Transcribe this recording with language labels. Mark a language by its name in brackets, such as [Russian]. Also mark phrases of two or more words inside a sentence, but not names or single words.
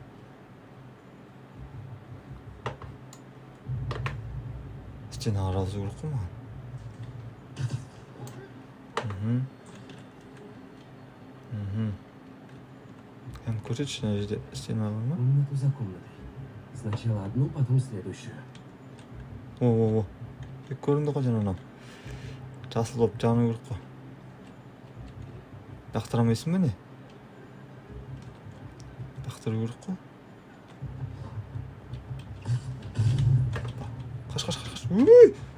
[Kazakh] Стенаға жазу керек қой маған. Кәм көрсетші, мына жерде стена бар ма? [Russian] Комнату за комнатой. Сначала одну, потом следующую. О. [Kazakh] Көрінді ғой жаңа. Жасыл болып жану керек қой. Лақтырамайсың ба не? Лақтыру керек қой. Қаш. Өй!